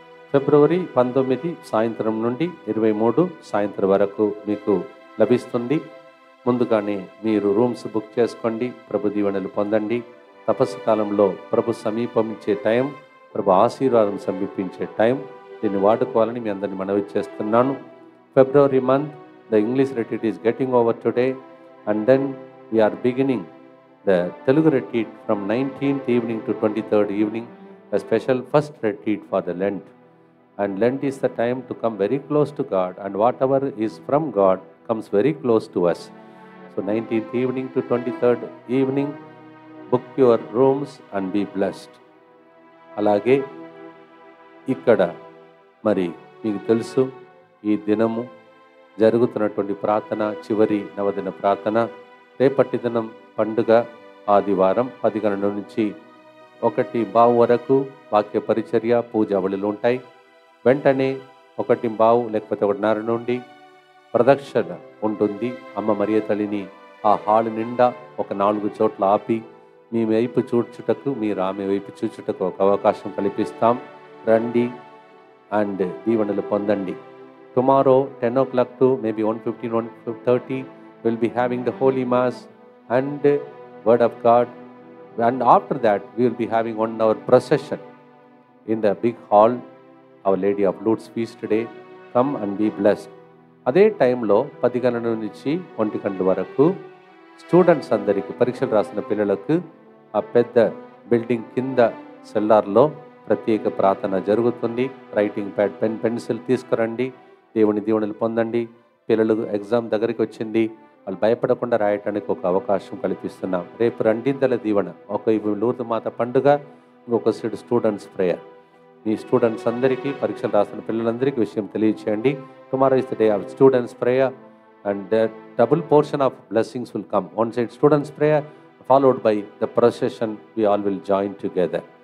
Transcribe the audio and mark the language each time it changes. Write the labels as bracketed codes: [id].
[te] ఫిబ్రవరి 19 సాయంత్రం నుండి 23 సాయంత్రం వరకు మీకు లభిస్తుంది. ముందుగానే మీరు రూమ్స్ బుక్ చేసుకోండి, ప్రభు దీవెనలు పొందండి. తపస్సు కాలంలో ప్రభు సమీపించే టైం, ప్రభు ఆశీర్వాదం సమీపించే టైం. దీన్ని వాడుకోవాలని మీ అందరిని మనవి చేస్తున్నాను. [en] February month, the English retreat is getting over today, and then we are beginning the Telugu retreat from 19th evening to 23rd evening, a special first retreat for the Lent. And Lent is the time to come very close to God, and whatever is from God comes very close to us. So 19th evening to 23rd evening, book your rooms and be blessed. [te] అలాగే ఇక్కడ మరి మీకు తెలుసు, ఈ దినము జరుగుతున్నటువంటి ప్రార్థన చివరి నవదిన ప్రార్థన. రేపటి దినం పండుగ ఆదివారం 10 గంటల నుంచి 1:15 వరకు వాక్య పరిచర్య పూజావళులు ఉంటాయి. వెంటనే 1:15 లేకపోతే 1:30 నుండి ప్రదక్షిణ ఉంటుంది. అమ్మ మరియ తల్లిని ఆ హాల్ నిండా ఒక 4 చోట్ల ఆపి మీ వైపు చూచుటకు, మీరు ఆమె వైపు చూచుటకు ఒక అవకాశం కల్పిస్తాం. రండి అండ్ దీవెనలు పొందండి. [en] Tomorrow 10 o'clock to maybe 1:15, 1:30 we'll be having the Holy Mass and Word of God, and after that we will be having 1 hour procession in the big hall, Our Lady of Lourdes feast day. Come and be blessed. [te] అదే టైంలో 10 గంటల నుంచి 1 గంటల వరకు students అందరికీ, పరీక్షలు రాసిన పిల్లలకు ఆ పెద్ద బిల్డింగ్ కింద సెల్లార్లో ప్రత్యేక ప్రార్థన జరుగుతుంది. రైటింగ్ ప్యాడ్, పెన్, పెన్సిల్ తీసుకురండి. దేవుని దీవెనలు పొందండి. పిల్లలు ఎగ్జామ్ దగ్గరికి వచ్చింది, వాళ్ళు భయపడకుండా రాయటానికి ఒక అవకాశం కల్పిస్తున్నాం. రేపు రెండింతల దీవెన, ఒక లూర్దు మాత పండుగ, ఇంకొక స్టూడెంట్స్ ప్రేయర్. మీ స్టూడెంట్స్ అందరికీ, పరీక్షలు రాసిన పిల్లలందరికీ విషయం తెలియచేయండి. [en] Tomorrow is the day of students prayer and the double portion of blessings will come. One side students prayer followed by the procession, we all will join together.